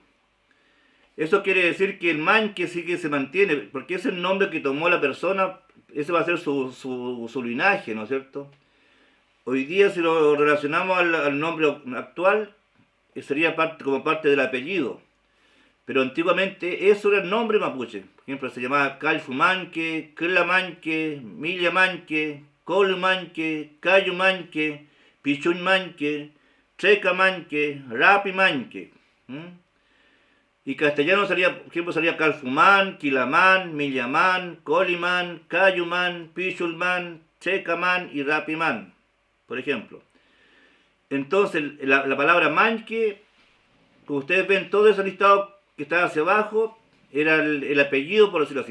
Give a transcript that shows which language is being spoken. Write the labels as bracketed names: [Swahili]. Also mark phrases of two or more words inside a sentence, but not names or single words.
[Spanish] Eso quiere decir que el Manque sí que se mantiene, porque es el nombre que tomó la persona, ese va a ser su linaje, ¿no es cierto? Hoy día, si lo relacionamos al nombre actual, sería como parte del apellido. Pero antiguamente eso era el nombre mapuche. Por ejemplo, se llamaba Calfu Manque, Cla Manque, Milla Manque, Col Manque, Cayo Manque, Pichun Manque, Checamanque, Rapimanque. Y castellano sería, por ejemplo, sería Calfumán, Quilamán, Millamán, Colimán, Cayumán, Pichulmán, Checamán y Rapimán, por ejemplo. Entonces, la palabra manque, como ustedes ven, todo ese listado que está hacia abajo, era el apellido, por decirlo así.